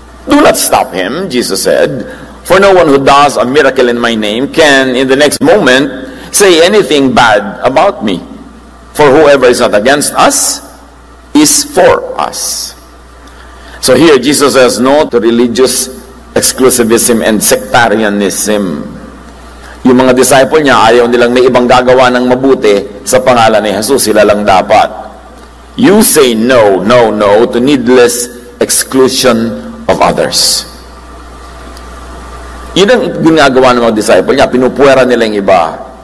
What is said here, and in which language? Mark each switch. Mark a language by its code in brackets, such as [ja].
[en] Do not stop him, Jesus said, for no one who does a miracle in my name can, in the next moment, say anything bad about me. For whoever is not against us is for us. So here, Jesus says no to religious exclusivism and sectarianism. [tl] Yung mga disciple niya, ayaw nilang may ibang gagawa ng mabuti sa pangalan ni Jesus, sila lang dapat. [en] You say no to needless exclusion of others. [tl] Yun ang ginagawa ng mga disciple niya, pinupuwera nila yung iba.